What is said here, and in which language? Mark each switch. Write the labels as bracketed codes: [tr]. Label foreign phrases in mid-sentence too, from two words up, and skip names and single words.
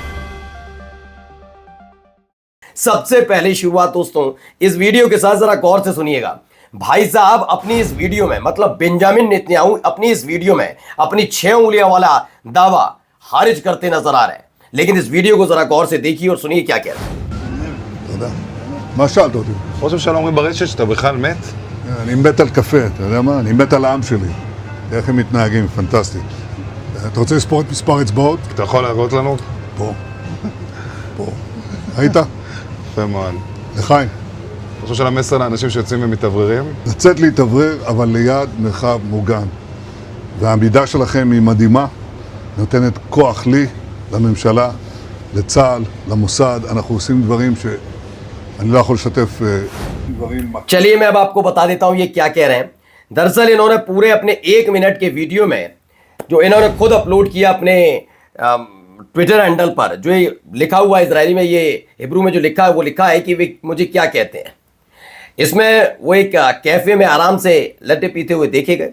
[hi] सबसे पहली शुरुआत दोस्तों इस वीडियो के साथ जरा गौर से सुनिएगा। भाई साहब अपनी इस वीडियो में, मतलब बेंजामिन नेतन्याहू अपनी इस वीडियो में अपनी 6 उंगलियां वाला दावा खारिज करते नजर आ रहे हैं। लेकिन इस वीडियो को जरा गौर से देखिए और सुनिए क्या कह रहे हैं। [he] תודה. מה שאלת אותי? ראש הממשלה אומרים ברשת שאתה בכלל מת? אני מת על קפה, אתה יודע מה? אני מת על העם שלי. איך הם מתנהגים, פנטסטי. אתה רוצה לספור את מספר אצבעות? אתה יכול להראות לנו? פה. פה. ראית? יפה מאוד. לחיים. אתה חושב של המסר לאנשים שיוצאים ומתאווררים? לצאת להתאוורר, אבל ליד מרחב מוגן. והעמידה שלכם היא מדהימה, נותנת כוח לי, לממשלה, לצה"ל, למוסד. אנחנו עושים דברים שאני לא יכול לשתף דברים... [hi] चलिए मैं अब आपको बता देता हूं ये क्या कह रहे हैं। दरअसल इन्होंने पूरे अपने 1 मिनट के वीडियो में, जो इन्होंने खुद अपलोड किया अपने [en] Twitter handle [hi] पर, जो ये लिखा हुआ है इजरायली में, ये हिब्रू में जो लिखा है वो लिखा है कि वे मुझे क्या कहते हैं। इसमें वो एक कैफ़े में आराम से लड्डे पीते हुए देखे गए।